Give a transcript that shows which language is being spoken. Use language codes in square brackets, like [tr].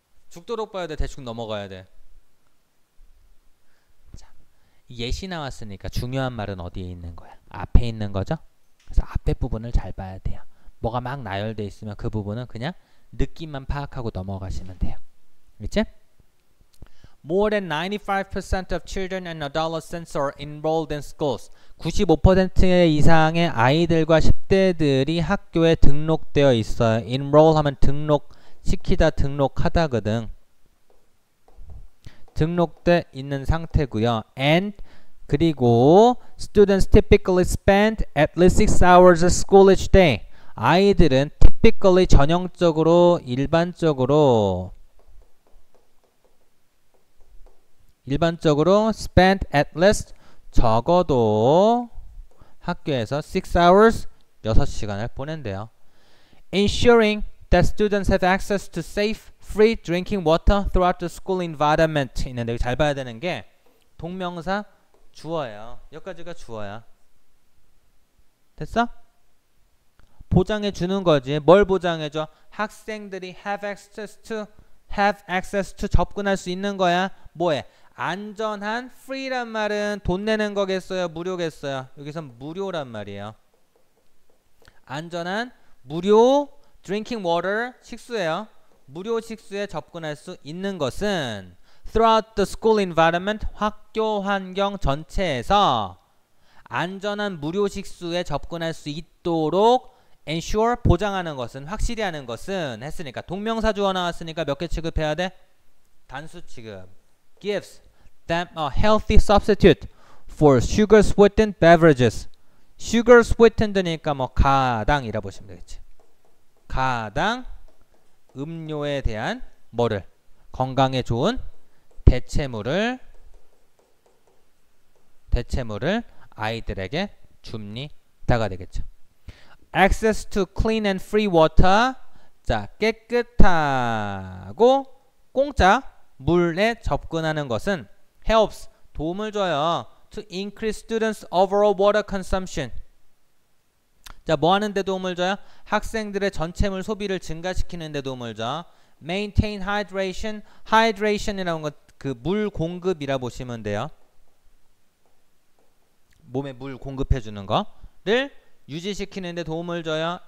[ko] 죽도록 봐야 돼. 대충 넘어가야 돼. 자, 예시 나왔으니까 중요한 말은 어디에 있는 거야? 앞에 있는 거죠? 그래서 앞에 부분을 잘 봐야 돼요. 뭐가 막 나열돼 있으면 그 부분은 그냥 느낌만 파악하고 넘어가시면 돼요. 그치? [en] More than 95% of children and adolescents are enrolled in schools. [ko] 95% 이상의 아이들과 10대들이 학교에 등록되어 있어요. enroll 하면 등록시키다, 등록하다거든. 등록돼 있는 상태고요. [en] And 그리고 students typically spend at least 6 hours of school each day. [ko] 아이들은 typically 전형적으로 일반적으로 [en] spend at least [ko] 적어도 학교에서 [en] 6 hours [ko] 6시간을 보낸대요. [en] Ensuring that students have access to safe, free drinking water throughout the school environment [ko] 있는데 잘 봐야 되는 게 동명사 주어예요. 여기까지가 주어야. 됐어? 보장해 주는 거지. 뭘 보장해 줘? 학생들이 [en] have access to [ko] 접근할 수 있는 거야. 뭐해? 안전한 free란 말은 돈 내는 거겠어요? 무료겠어요? 여기선 무료란 말이에요. 안전한 무료 [en] drinking water [ko] 식수예요. 무료 식수에 접근할 수 있는 것은 [en] throughout the school environment [ko] 학교 환경 전체에서 안전한 무료 식수에 접근할 수 있도록 ensure 보장하는 것은 확실히 하는 것은 했으니까 동명사 주어 나왔으니까 몇 개 취급해야 돼? 단수 취급. [en] gives them a healthy substitute for sugar sweetened beverages. sugar sweetened [ko] 니까 뭐 가당이라 보시면 되겠지. 가당 음료에 대한 뭐를 건강에 좋은 대체물을 아이들에게 줍니다가 되겠죠. [en] Access to clean and free water. [ko] 자, 깨끗하고 공짜 물에 접근하는 것은 helps 도움을 줘요. [en] To increase students' overall water consumption. [ko] 자, 뭐 하는 데 도움을 줘요? 학생들의 전체물 소비를 증가시키는 데 도움을 줘. [en] Maintain hydration. [ko] hydration이라는 건 그 물 공급이라 보시면 돼요. 몸에 물 공급해 주는 거를 유지시키는 데 도움을 줘요.